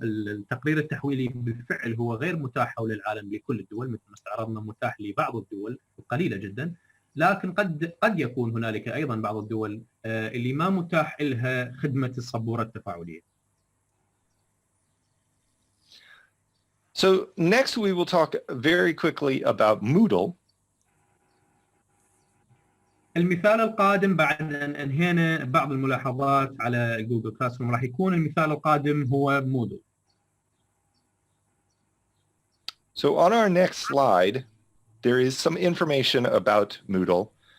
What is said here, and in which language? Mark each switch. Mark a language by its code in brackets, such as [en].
[ar] التقرير التحويلي بالفعل هو غير متاح حول العالم لكل الدول، مثل ما استعرضنا متاح لبعض الدول قليلة جدا، لكن قد يكون هنالك أيضا بعض الدول اللي ما متاح لها خدمة السبورة التفاعلية. [en] So next we will talk very quickly about Moodle. [ar] المثال القادم بعد أن أنهينا بعض الملاحظات على جوجل كلاسروم راح يكون المثال القادم هو مودل. [en] So on our next slide, there is some information about Moodle.